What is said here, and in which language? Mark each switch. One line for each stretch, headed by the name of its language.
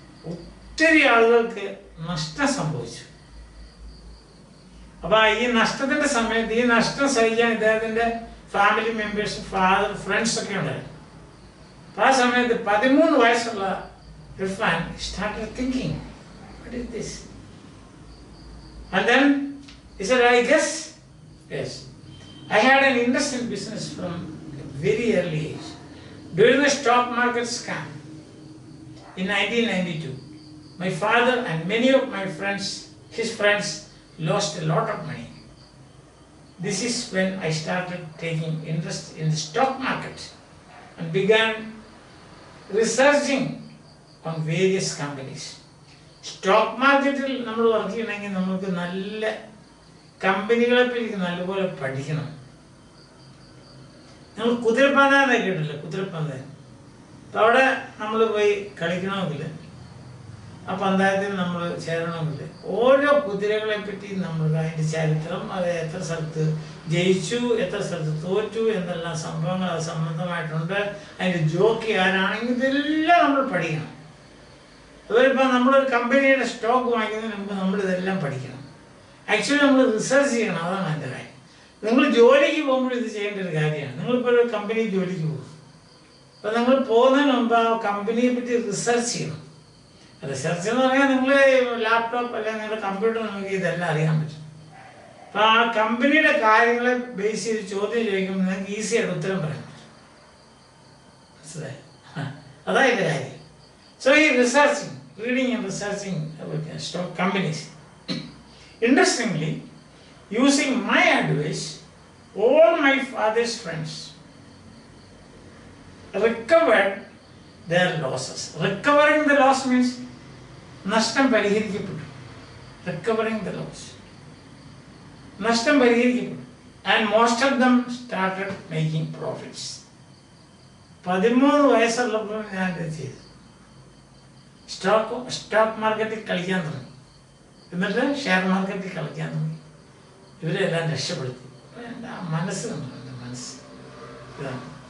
Malayalam: ഒത്തിരി ആളുകൾക്ക് നഷ്ടം സംഭവിച്ചു. അപ്പോൾ ഈ നഷ്ടത്തിൻ്റെ സമയത്ത് ഈ നഷ്ടം സഹിക്കാൻ ഇദ്ദേഹത്തിൻ്റെ ഫാമിലി മെമ്പേഴ്സ്, ഫാദർ, ഫ്രണ്ട്സൊക്കെ ഉണ്ടായിരുന്നു. ആ സമയത്ത് 13 വയസ്സുള്ള
English: Irfan started thinking, what is this? And then he said, I guess, yes. I had an interest in business from a very early age. During the stock market scam in 1992, my father and many of my friends, his friends, lost a lot of money. This is when I started taking interest in the stock market and began researching on various companies.
Malayalam: Stock market നമ്മൾ work ചെയ്യണമെങ്കിൽ നമുക്ക് നല്ല കമ്പനികളെ പറ്റി നല്ലപോലെ പഠിക്കണം. നമ്മൾ കുതിരപ്പന്താനൊക്കെ കേട്ടില്ലേ, കുതിരപ്പന്താൻ. അപ്പോൾ അവിടെ നമ്മൾ പോയി കളിക്കണമെങ്കിൽ ആ പന്തായത്തിൽ നമ്മൾ ചേരണമെങ്കിൽ ഓരോ കുതിരകളെ പറ്റി നമ്മൾ അതിൻ്റെ ചരിത്രം, അത് എത്ര സ്ഥലത്ത് ജയിച്ചു, എത്ര സ്ഥലത്ത് തോറ്റു, എന്തെല്ലാം സംഭവങ്ങൾ അത് സംബന്ധമായിട്ടുണ്ട്, അതിൻ്റെ ജോക്കി ആരാണെങ്കിൽ ഇതെല്ലാം നമ്മൾ പഠിക്കണം. അതുപോലെ നമ്മളൊരു കമ്പനിയുടെ സ്റ്റോക്ക് വാങ്ങിക്കുന്നതിന് മുമ്പ് നമ്മളിതെല്ലാം പഠിക്കണം. ആക്ച്വലി നമ്മൾ റിസർച്ച് ചെയ്യണം, അതാണ് എൻ്റെ കാര്യം. നിങ്ങൾ ജോലിക്ക് പോകുമ്പോൾ ഇത് ചെയ്യേണ്ട ഒരു കാര്യമാണ്. നിങ്ങളിപ്പോൾ ഒരു കമ്പനി ജോലിക്ക് പോകും, അപ്പോൾ നിങ്ങൾ പോകുന്നതിന് മുമ്പ് ആ കമ്പനിയെ പറ്റി റിസർച്ച് ചെയ്യണം. റിസർച്ച് എന്ന് പറഞ്ഞാൽ നിങ്ങൾ ലാപ്ടോപ്പ് അല്ലെങ്കിൽ നിങ്ങളുടെ കമ്പ്യൂട്ടർ നമുക്ക് ഇതെല്ലാം അറിയാൻ പറ്റും. അപ്പോൾ ആ കമ്പനിയുടെ കാര്യങ്ങളെ ബേസ് ചെയ്ത് ചോദ്യം ചോദിക്കുമ്പോൾ നിങ്ങൾക്ക് ഈസിയായിട്ട് ഉത്തരം പറയാൻ പറ്റും. മനസ്സിലായി? അതാണ് എൻ്റെ കാര്യം.
English: So he researching, reading and researching about stock companies. Interestingly, using my advice, all my father's friends recovered their losses. Recovering the loss means
Malayalam: നഷ്ടം പരിഹരിക്കപ്പെട്ടു.
English: Recovering the loss. നഷ്ടം പരിഹരിക്കപ്പെട്ടു. And most of them started making profits.
Malayalam: 13 വയസ്സുള്ളപ്പോൾ ഞാൻ ഇത് ചെയ്തു. Stock മാർക്കറ്റിൽ കളിക്കാൻ തുടങ്ങി. എന്നിട്ട് ഷെയർ മാർക്കറ്റിൽ കളിക്കാൻ തുടങ്ങി. ഇവരെല്ലാം രക്ഷപ്പെടുത്തി. എൻ്റെ മനസ്സ് കണ്ടു, എൻ്റെ മനസ്സ് ഇതാണ്.